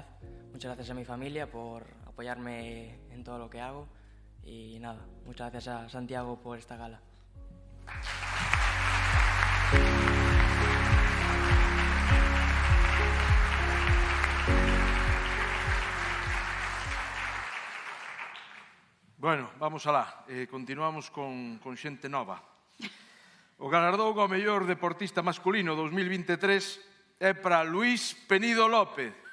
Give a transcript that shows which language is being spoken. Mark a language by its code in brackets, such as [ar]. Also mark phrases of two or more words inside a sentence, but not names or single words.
[es] Muchas gracias a mi familia por apoyarme en todo lo que hago y nada, muchas gracias a Santiago por esta gala. Bueno, vamos alá. [gl] Continuamos con xente nova. O galardón ao mellor deportista masculino 2023 é para Luís Penido López.